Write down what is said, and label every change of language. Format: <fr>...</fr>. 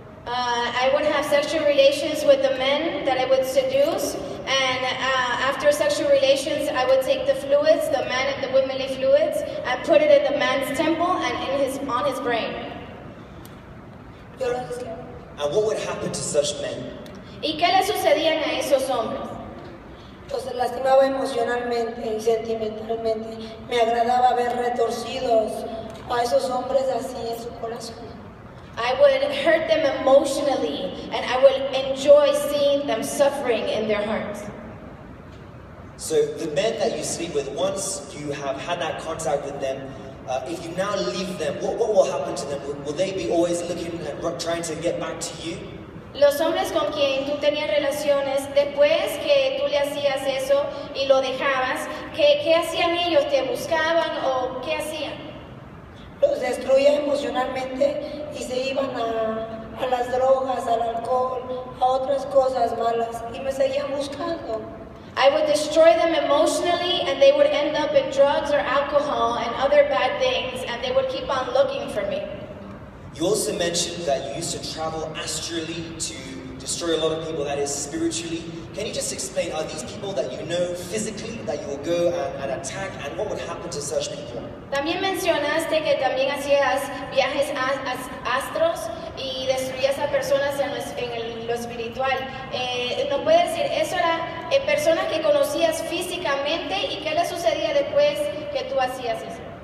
<en>I would have sexual relations with the men that I would seduce, and after sexual relations, I would take the fluids, the man and the womanly fluids, and put it in the man's temple and on his brain. And what would happen to such men?</en> <es>¿Y qué le sucedían a esos hombres? Los lastimaba emocionalmente y sentimentalmente. Me agradaba ver retorcidos a esos hombres así en su corazón.</es> <en>I would hurt them emotionally, and I would enjoy seeing them suffering in their hearts. So the men that you sleep with, once you have had that contact with them, if you now leave them, what will happen to them? Will they be always looking and trying to get back to you?</en> <es>Los hombres con quien tú tenías relaciones, después que tú le hacías eso y lo dejabas, ¿qué hacían ellos? ¿Te buscaban o qué hacían? Los destruía emocionalmente y se iban a las drogas, al alcohol, a otras cosas malas y me seguían buscando.</es> <en>I would destroy them emotionally, and they would end up in drugs or alcohol and other bad things, and they would keep on looking for me. You also mentioned that you used to travel astrally to destroy a lot of people, that is spiritually. Can you just explain, are these people that you know physically, that you will go and attack, and what would happen to such people?</en> <es>También mencionaste que también hacías viajes astros y destruías a personas en lo espiritual. ¿No puedes decir, eso era personas que conocías físicamente y qué les sucedía después que tú hacías eso?</es>